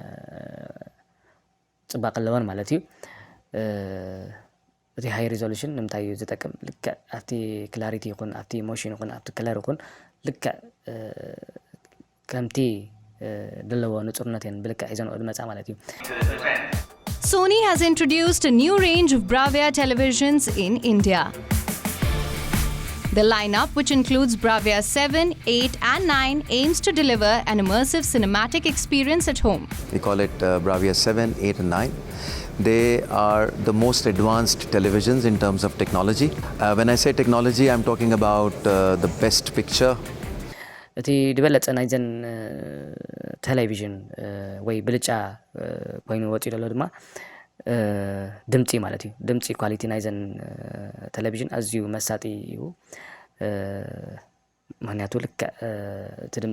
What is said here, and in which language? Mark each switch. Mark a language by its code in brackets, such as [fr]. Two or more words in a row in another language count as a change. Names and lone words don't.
[ti] ጽባቐ ኣለወን ማለት እዩ እቲ [en] high resolution [ti] ንምንታይ እዩ ዝጠቅም ልክዕ ኣብቲ ክላሪቲ ይኹን ኣብቲ ሞሽን ይኹን ኣብቲ ከለር ይኹን ልክዕ ከምቲ ድለዎ ንጹርነት እየን ብልክዕ ሒዘንኦ ዝመጻ ማለት እዩ [en] Sony has introduced a new range of Bravia televisions in India. The lineup, which includes Bravia 7, 8 and 9, aims to deliver an immersive cinematic experience at home. We call it Bravia 7, 8 and 9. They are the most advanced televisions in terms of technology. When I say technology, I'm talking about the best picture. [ti] እቲ ድበለጸ ናይዘን ቴሌቪዥን ወይ ብልጫ ኮይኑ ወፂኡ ዘሎ ድማ ድምፂ ማለት እዩ ድምፂ ኳሊቲ ናይዘን ቴሌቪዥን ኣዝዩ መሳጢ እዩ ምክንያቱ ልክዕ እቲ ድምፂ